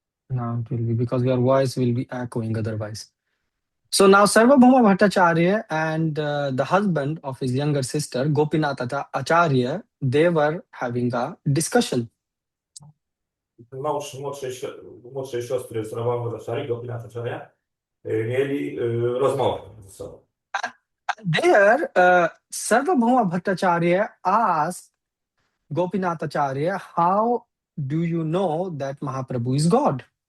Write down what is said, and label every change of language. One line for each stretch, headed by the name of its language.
English: Now it will be because your voice will be echoing otherwise. So now Sarvabhauma Bhattacharya and the husband of his younger sister, Gopinath Acharya, they were having a discussion.
Polish: Mąż młodszej siostry Sarvabhauma Bhattacharya, Gopinath Acharya, mieli rozmowę ze sobą.
English: There, Sarvabhauma Bhattacharya asked Gopinath Acharya, how do you know that Mahaprabhu is God?